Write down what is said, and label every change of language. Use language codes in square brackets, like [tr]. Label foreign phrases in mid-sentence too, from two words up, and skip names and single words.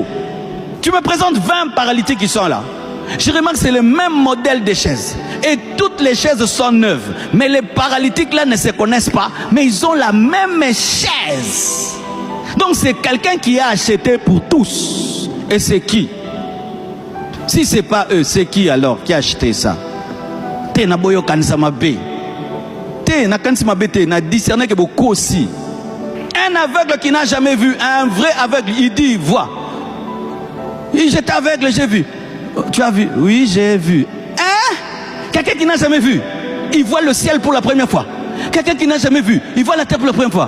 [fr] Tu me présentes 20 paralytiques qui sont là. Je remarque que c'est le même modèle de chaises. Et toutes les chaises sont neuves. Mais les paralytiques là ne se connaissent pas. Mais ils ont la même chaise. Donc c'est quelqu'un qui a acheté pour tous. Et c'est qui? Si ce n'est pas eux, c'est qui alors qui a acheté ça? [ln] Na boyo kanisama be. Na kanisama be te na [fr] discerner que beaucoup aussi. Un aveugle qui n'a jamais vu, un vrai aveugle, il dit, il voit. J'étais aveugle, j'ai vu. Tu as vu? Oui, j'ai vu. Hein? Quelqu'un qui n'a jamais vu, il voit le ciel pour la première fois. Quelqu'un qui n'a jamais vu, il voit la terre pour la première fois.